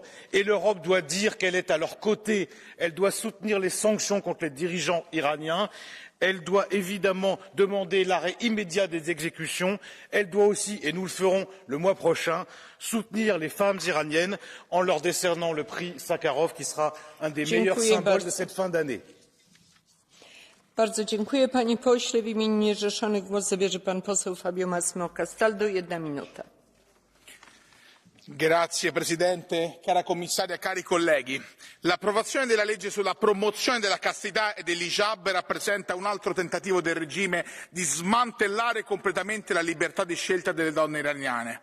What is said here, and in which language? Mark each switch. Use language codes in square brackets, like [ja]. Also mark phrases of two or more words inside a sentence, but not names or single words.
[fr] Et l'Europe doit dire qu'elle est à leur côté, elle doit soutenir les sanctions contre les dirigeants iraniens, elle doit évidemment demander l'arrêt immédiat des exécutions, elle doit aussi, et nous le ferons le mois prochain, soutenir les femmes iraniennes en leur décernant le prix Sakharov qui sera un des meilleurs symboles de cette fin d'année. [pl] Bardzo dziękuję, panie pośle. W imieniu niezrzeszonych głos zabierze pan poseł Fabio Massimo Castaldo. 1 minuta. [it] Grazie Presidente, cara Commissaria, cari colleghi. L'approvazione della legge sulla promozione della castità e dell'hijab rappresenta un altro tentativo del regime di smantellare completamente la libertà di scelta delle donne iraniane.